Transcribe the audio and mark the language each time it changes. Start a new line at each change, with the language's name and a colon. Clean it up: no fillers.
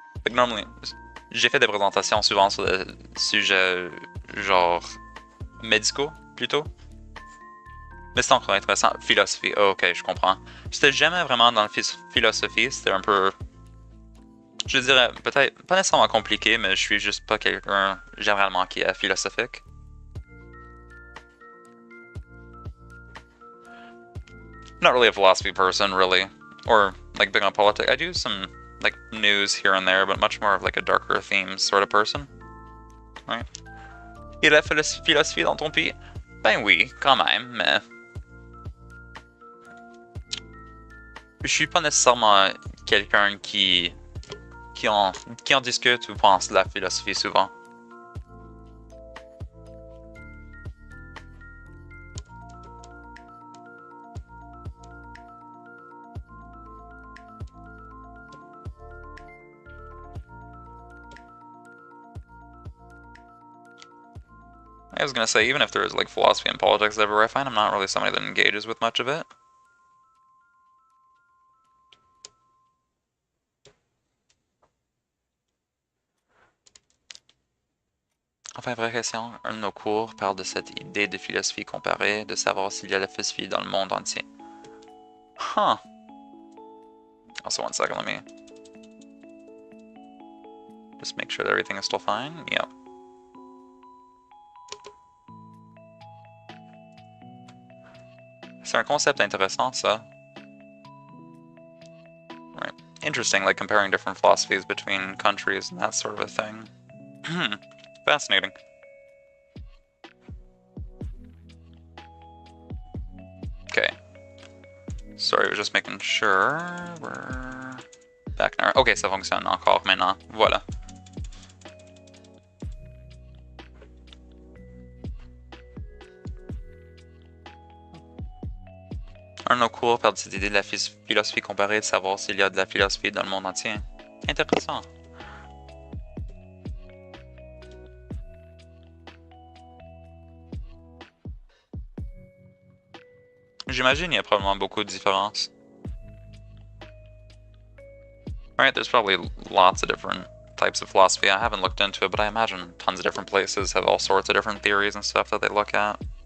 English: Normally,
French: j'ai fait des présentations souvent sur des sujets genre médicaux plutôt. Mais c'est encore intéressant. Philosophie, oh, ok, je comprends. J'étais jamais vraiment dans la philosophie, c'était un peu... Je dirais, peut-être, pas nécessairement compliqué, mais je suis juste pas quelqu'un généralement qui est philosophique.
English: Not really a philosophy person, really. Or, like, big on politics. I do some, like, news here and there, but much more of, like, a darker theme sort of person. Right?
French: Il y a la philosophie dans ton pays? Ben oui, quand même, mais... Je suis pas nécessairement quelqu'un qui en discute ou pense de la philosophie souvent.
English: I was gonna say, even if there is like philosophy and politics everywhere, I find I'm not really somebody that engages with much of it.
French: Enfin, vraie question, un de nos cours parle de cette idée de philosophie comparée, de savoir s'il y a la philosophie dans le monde entier. Huh.
English: Also, one second, let me just make sure that everything is still fine. Yep.
French: C'est un concept intéressant, ça.
English: Right. interesting, like comparing different philosophies between countries and that sort of a thing. Fascinating. Okay. Sorry, I was just making sure we're back now.
French: Ok, ça fonctionne encore maintenant. Voilà. Un cours parle de cette idée de la philosophie comparée, de savoir s'il y a de la philosophie dans le monde entier. Intéressant. J'imagine il y a probablement beaucoup de différences.
English: Right, there's probably lots of different types of philosophy. I haven't looked into it, but I imagine tons of different places have all sorts of different theories and stuff that they look at.